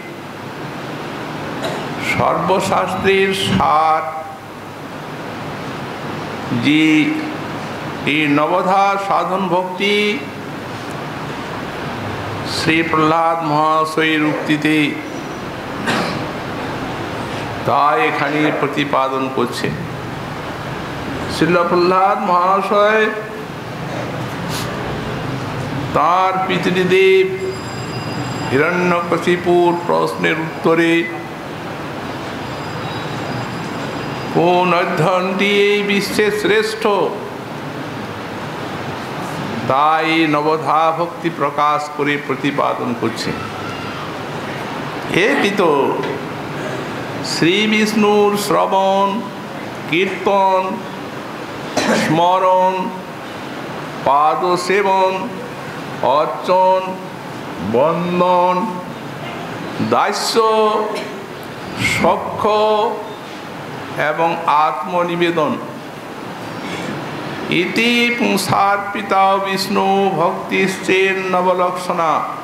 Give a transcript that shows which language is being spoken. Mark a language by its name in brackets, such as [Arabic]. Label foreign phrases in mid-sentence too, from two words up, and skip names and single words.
[Bangla] সর্বশাস্ত্রের সার জী নবধা সাধন ভক্তি শ্রী প্রহলাদ মহাশয়ের উক্তিতে তা এখানে প্রতিপাদন করছে। শ্রীল প্রহলাদ মহাশয় তার পিতৃদেব হিরণ্যকশিপুর প্রশ্নের উত্তরে কোন অধ্যয়নটি এই বিশ্বে শ্রেষ্ঠ তাই নবধা ভক্তি প্রকাশ করে প্রতিপাদন করছে। হে পিত, শ্রী বিষ্ণুর শ্রবণ কীর্তন স্মরণ পাদ সেবন অর্চন বন্দন দাস্য সখ্য এবং আত্মনিবেদন [Sanskrit] ইতি পুংসার্পিতা বিষ্ণু ভক্তিশ্চেন্নবলক্ষণা,